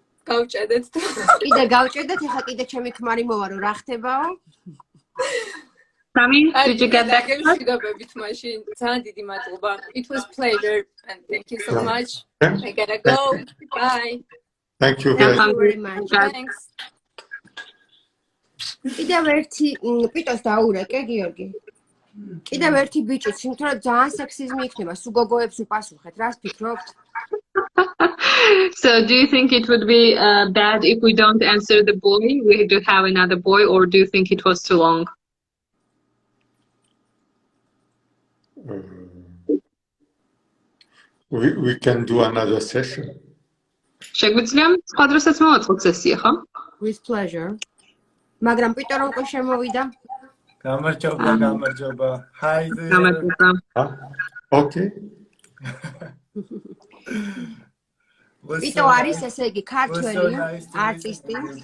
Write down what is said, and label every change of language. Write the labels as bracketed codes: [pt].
[ka] გავჭედეთ. კიდე გავჭედეთ, ეხლა კიდე ჩემი ქმარი მოვა, რომ რა ხდებაო? [en] Sami, did you get that? [ka] გაგემშვიდობებით მაშინ. ძალიან დიდი მადლობა. [en] It was pleasure and thank you so much. I gotta go. Bye. Thank you very much. Thanks. [ka] კიდევ ერთი პიტოს დაურეკე, გიორგი. კიდევ ერთი ბიჭიც, იმიტომ რომ ძალიან სექსიზმი იქნება, სულ გოგოებს უპასუხეთ, რას ფიქრობთ? [en] So do you think it would be bad if we don't answer the boy? We do have another boy, or do you think it was too long? We can do another session. [ka] შეგვიძლია სხვა დროსაც მოვაწყოთ სესია, ხო? [en] With pleasure. [ka] მაგრამ პიტო რომ ყო შემოვიდა? გამარჯობა. [en] Hi there. [ka] გამარჯობა. [en] Okay. [ka] პიტო არის ესე იგი ქართველი არტისტი.